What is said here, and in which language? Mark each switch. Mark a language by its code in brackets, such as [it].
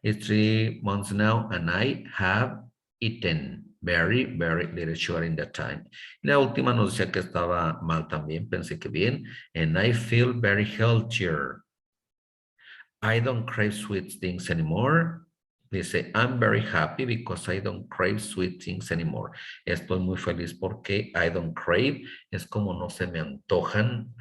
[en] It's 3 months now and I have eaten very, very little sugar in that time. [es] Y la última nos decía que estaba mal también, pensé que bien. [en] And I feel very healthier. I don't crave sweet things anymore. [es] Dice, [en] I'm very happy because I don't crave sweet things anymore. [es] Estoy muy feliz porque [en] I don't crave, [es] es como no se me antojan.